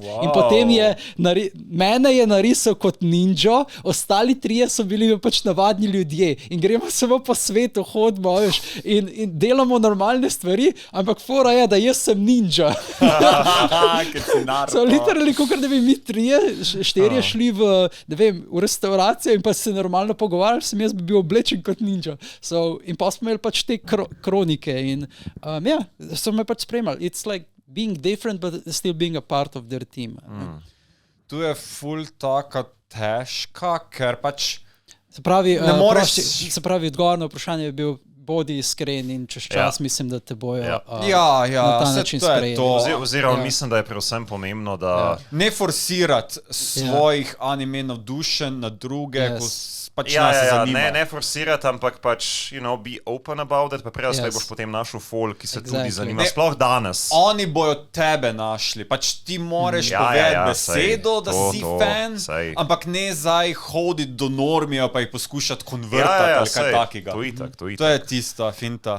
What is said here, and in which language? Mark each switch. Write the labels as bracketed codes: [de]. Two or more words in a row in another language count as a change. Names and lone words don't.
[sl] In potem mene je narisal kot ninjo, ostali trije so bili pač navadni ljudje in gremo samo po svetu, hodimo in delamo normalne stvari, ampak fora je, da jaz sem ninja. [en] So literally, [sl] kakor da bi mi štirje šli v restauracijo in pa se normalno pogovarjali, sem jaz bi bil oblečen kot ninja. In pa smo imeli pač te kronike in so me pač spremljali. [en] It's like being different, but still being a part of their team. [sl] Tu je ful taka težka, ker pač se pravi, odgovor na vprašanje je bil bodi iskren in čez čas mislim, da te bojo na ta način sprejeli. Oziroma mislim, da je predvsem pomembno, da ne forsirati svojih anime navdušenj na druge, ko pač ne forsirati, ampak pač, [en] be open about it, [sl] pa predvsej boš potem našel folk, ki se tudi zanima, sploh danes. Oni bojo tebe našli, pač ti moraš povedati besedo, da si fan, ampak ne zdaj hoditi do normija, pa jih poskušati konvertati ali kaj takega. To je tista finta.